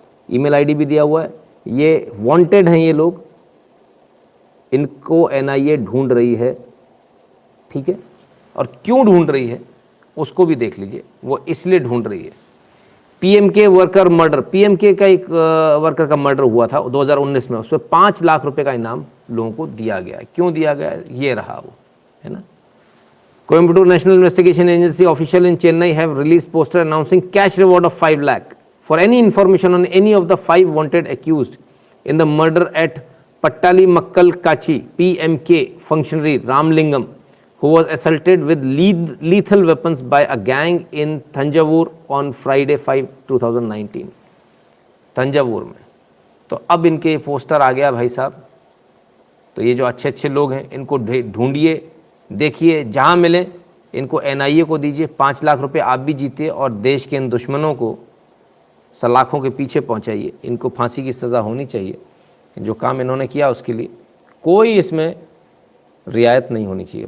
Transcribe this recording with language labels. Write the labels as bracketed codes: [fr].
[hi] Email ID भी दिया हुआ है। ये वांटेड हैं ये लोग, इनको NIA ढूंढ रही है, ठीक है। और क्यों ढूंढ रही है उसको भी देख लीजिए, वो इसलिए ढूंढ रही है। PMK वर्कर मर्डर, PMK का एक वर्कर का मर्डर हुआ था 2019 में, उस पर 5 लाख रुपए का इनाम लोगों को दिया गया। क्यों दिया गया? ये रहा वो, है ना। [en] Coimbatore national investigation agency official in Chennai have release poster announcing cash reward of 5 lakh for any information on any of the 5 wanted accused in the murder at Pattali Makkal Kachi PMK functionary Ramlingam, who was assaulted with lethal weapons by a gang in Thanjavur on Friday 5/2019। [hi] Thanjavur में। तो अब इनके poster आ गया भाई साहब। तो ये जो अच्छे अच्छे लोग हैं इनको ढूंढिए, देखिए, जहाँ मिले इनको NIA को दीजिए। 5 लाख रुपए आप भी जीतिए और देश के इन दुश्मनों को सलाखों के पीछे पहुंचाइए, इनको फांसी की सज़ा होनी चाहिए। जो काम इन्होंने किया उसके लिए कोई इसमें रियायत नहीं होनी चाहिए।